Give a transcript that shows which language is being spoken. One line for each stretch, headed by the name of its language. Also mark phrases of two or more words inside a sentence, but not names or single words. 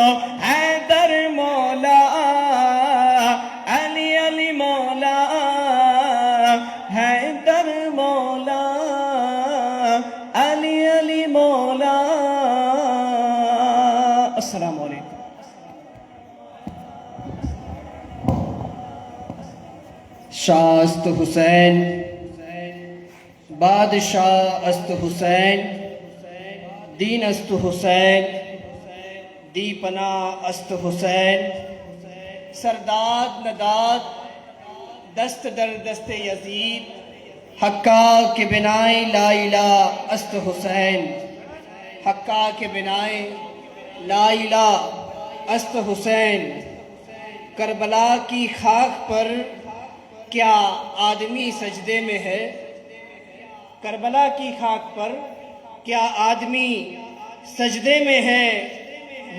Urdu: حیدر مولا علی علی مولا، حیدر مولا علی علی مولا.
Arabic: السلام علیکم.
Persian: شاہ است حسین، بادشاہ است حسین، دین است حسین، دی پناہ است حسین. سرداد نداد دست در دست یزید، حقا کے بنائے
Arabic: لا الہ
Persian: است حسین. حقا کے بنائے
Arabic: لا الہ
Persian: است حسین.
Urdu: کربلا کی خاک پر کیا آدمی سجدے میں ہے، کربلا کی خاک پر کیا آدمی سجدے میں ہے،